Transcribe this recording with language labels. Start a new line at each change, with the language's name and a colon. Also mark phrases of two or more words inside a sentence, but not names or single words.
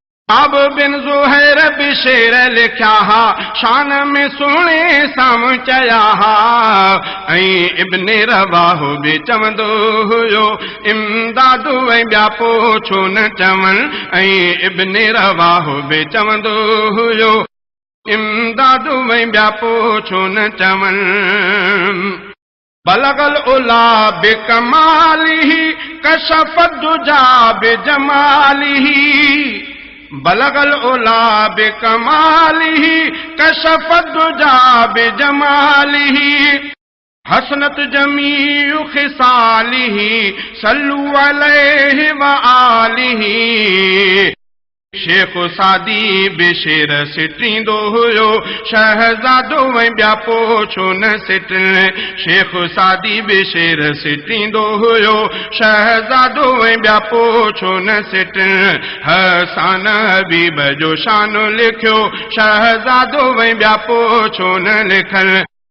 Sindhi: ڪعب بن زهير به شعر لکيا ها، شان ۾ سهڻي سامهون چيا ها، ۽ ابن رواح به چوندو هيو، امداد ۽ ٻيا پوءِ ڇو نه چون؟ ۽ ابن رواح به چوندو هيو، امداد ۽ ٻيا پوءِ ڇو نه چون؟
Arabic: بلغل اولا بڪمالهه، ڪشف الدجى بجمالهه. بلغل اولا بڪمالهه، ڪشف الدجى بجمالهه. حسنت جميع خصاله، صلوا عليه وآله.
Sindhi: شيخ سعدي به شعر سٽيندو هيو، شهزادو ۽ ٻيا پوءِ ڇو نه سٽن؟ شيخ سعدي به شعر سٽيندو هيو، شهزادو ۽ ٻيا پوءِ ڇو نه سٽن؟ حسان حبيب جو شان لکيو، شهزادو ۽ ٻيا پوءِ ڇو نه لکن؟